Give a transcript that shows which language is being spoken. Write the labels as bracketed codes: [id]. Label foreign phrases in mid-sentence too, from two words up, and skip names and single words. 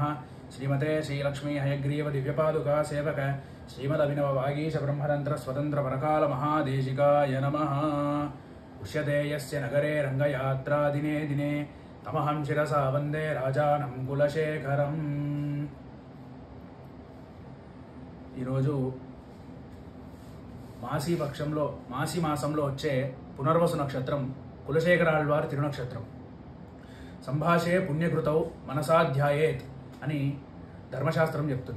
[sa] श्रीमते श्रीलक्ष्मी हयग्रीव दिव्यपादुका सेवक श्रीमदभिनववागीश ब्रह्मतन्त्रस्वतन्त्रपरकालमहादेशिकाय नमः। उष्यते यस्य नगरे रङ्गयात्रा दिने दिने तमहं शिरसा वन्दे राजानं कुलशेखरम्। [te] ఈరోజు మాసి మాసంలో వచ్చే పునర్వసు నక్షత్రం కులశేఖరాళ్వారి తిరునక్షత్రం. [sa] సంభాషే పుణ్యకృతౌ మనసాధ్యాయేత్ [te] అని ధర్మశాస్త్రం చెప్తుంది.